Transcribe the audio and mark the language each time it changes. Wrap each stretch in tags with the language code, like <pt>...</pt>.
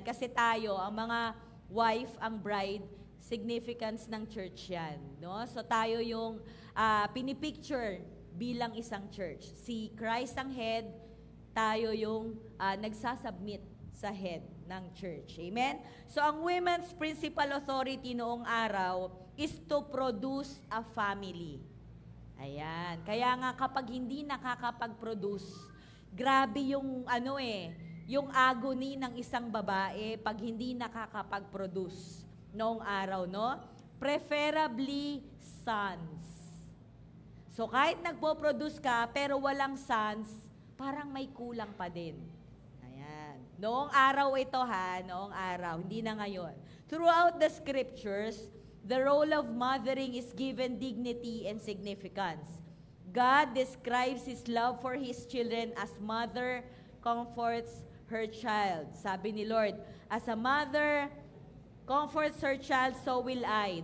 <tl>Kasi tayo, ang mga wife, ang bride, significance ng church yan. No? So, tayo yung pinipicture bilang isang church. Si Christ ang head, tayo yung nagsasubmit sa head ng church. Amen?</tl> <en>So, ang women's principal authority</en> <tl>noong araw</tl> <en>is to produce a family.</en> <tl>Ayan. Kaya nga kapag hindi nakakapag-produce, grabe yung yung agony ng isang babae pag hindi nakakapag-produce noong araw, no? Preferably sons. So, kahit nagpo-produce ka, pero walang sons, parang may kulang pa din. Ayan. Noong araw ito noong araw, hindi na ngayon.</tl> <en>Throughout the scriptures, the role of mothering is given dignity and significance. God describes His love for His children as mother comforts her child.</en> <tl>Sabi ni Lord,</tl> <en>as a mother comforts her child, so will I.</en>